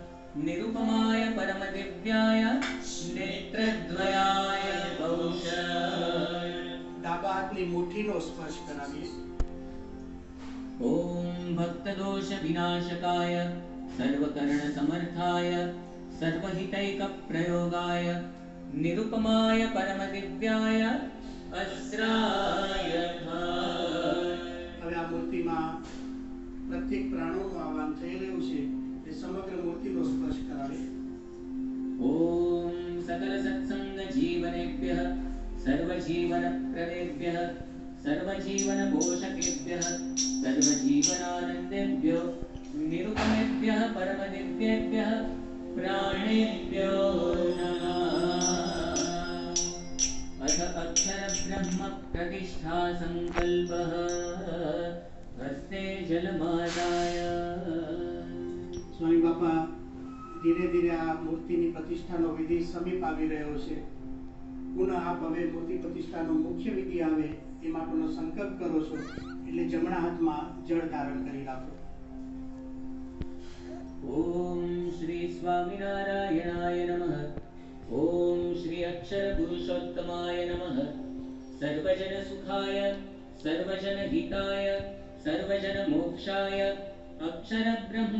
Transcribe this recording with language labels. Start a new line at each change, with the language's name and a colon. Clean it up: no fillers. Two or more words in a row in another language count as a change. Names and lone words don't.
Sanskrit: निरुपमाय परमदिव्याय नेत्रद्वयाय बहुशाय
Gujarati: ડાબા હાથની મુઠ્ઠીનો સ્પર્શ કરાવીએ.
Sanskrit: ओम भक्तदोष विनाशकाय सर्वकर्ण समर्थाय सर्वहितैक प्रयोगाय निरुपमाय परमदिव्याय अस्राय
Gujarati: હવે આ મૂર્તિમાં પ્રત્યેક પ્રાણોનું આહવાન થઈ રહ્યું છે. એ સમગ્ર મૂર્તિનો સ્પર્શ કરાવે.
Sanskrit: ओम सकल सत्संग जीवनेभ्यः सर्वजीवन प्रदेभ्यः सर्वजीवन पोषकेभ्यः सर्वजीवनानंदेभ्यो निरुपमेभ्यः परमदिव्येभ्यः प्राणेभ्यो नमः। अथ अक्षर ब्रह्म प्रतिष्ठा संकल्पः हस्ते जलमादाय।
Gujarati: સ્વામી બાપા ધીરે ધીરે આ મૂર્તિની પ્રતિષ્ઠાનો વિધિ સમીપ આવી રહ્યો છે. પુનઃ આપ હવે મૂર્તિ પ્રતિષ્ઠાનો મુખ્ય વિધિ આવે એ માટેનો સંકલ્પ કરો છો, એટલે જમણા હાથમાં જળ ધારણ કરી રાખો.
Sanskrit: ओम श्री स्वामिनारायणाय नमः। ओम श्री अक्षर पुरुषोत्तमाय नमः। सर्वजन सुखाय सर्वजन हिताय सर्वजन मोक्षाय अक्षर ब्रह्म